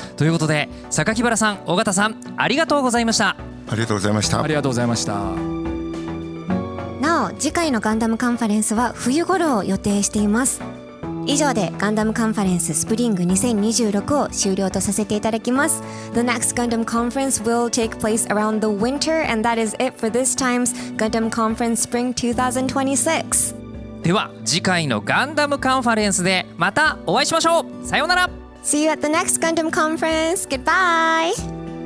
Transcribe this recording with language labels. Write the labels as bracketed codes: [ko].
[ja] ということで榊原さん、尾形さん、ありがとうございました。ありがとうございました。ありがとうございました。なお次回のガンダムカンファレンスは冬頃を予定しています。以上でガンダムカンファレンススプリング2026を終了とさせていただきます。 [en] The next Gundam conference will take place around the winter, and that is it for this time's Gundam Conference Spring 2026. [ja] では次回のガンダムカンファレンスでまたお会いしましょう。さようなら。 [en] See you at the next Gundam conference. Goodbye.